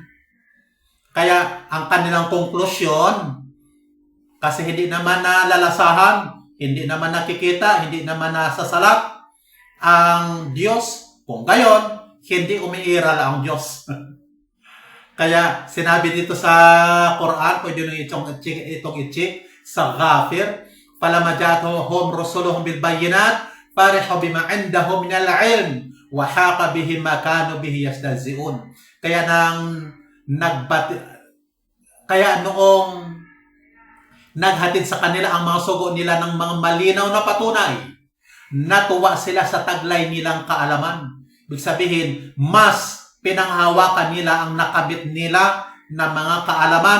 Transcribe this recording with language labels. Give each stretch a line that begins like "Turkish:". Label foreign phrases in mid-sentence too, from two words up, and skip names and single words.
Filipino: Kaya ang kanilang konklusyon, kasi hindi naman nalalasahan, hindi naman nakikita, hindi naman nasasalat ang Diyos. Kung gayon, hindi umiiral ang Diyos. Kaya sinabi dito sa Quran, pwede nyo itong i-check sa Ghafir,
Arabic: فَلَمَا جَاءَتْهُمْ رُسُلُهُمْ بِالْبَيِّنَاتِ فَرِحُوا بِمَا عِندَهُمْ مِنَ الْعِلْمِ وَحَاقَ بِهِمْ مَا كَانُوا بِهِ يَسْتَهْزِئُونَ.
Filipino: Kaya noong naghatid sa kanila ang mga sugo nila ng mga malinaw na patunay, natuwa sila sa taglay nilang kaalaman. Ibig sabihin, mas pinanghawakan nila ang nakabit nila na mga kaalaman.